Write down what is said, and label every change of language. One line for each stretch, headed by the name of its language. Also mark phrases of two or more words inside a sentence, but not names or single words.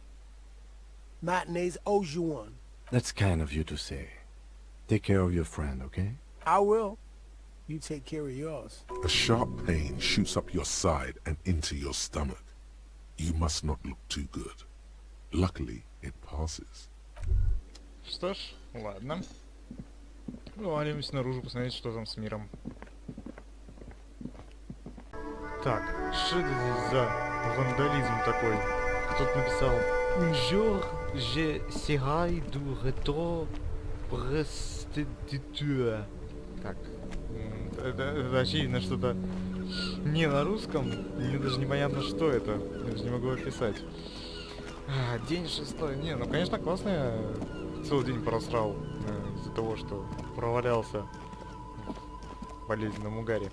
English: Matinees owes you one. That's kind of you to say. Take care of your friend, okay? I will. You take care of yours. A sharp pain shoots up your side and into your stomach. You must not look too good. Luckily, it passes.
Russian: Что ж, ладно. Вываливаемся наружу, посмотреть, что там с миром. Так, что это здесь за вандализм такой? Кто-то написал
French: «Bonjour, je serai du retour prestiditeur».
Russian: Так, это очевидно что-то не на русском, мне даже непонятно, что это. Я даже не могу описать. День 6. Не, ну конечно классно, я целый день просрал из-за того, что провалялся в болезненном угаре.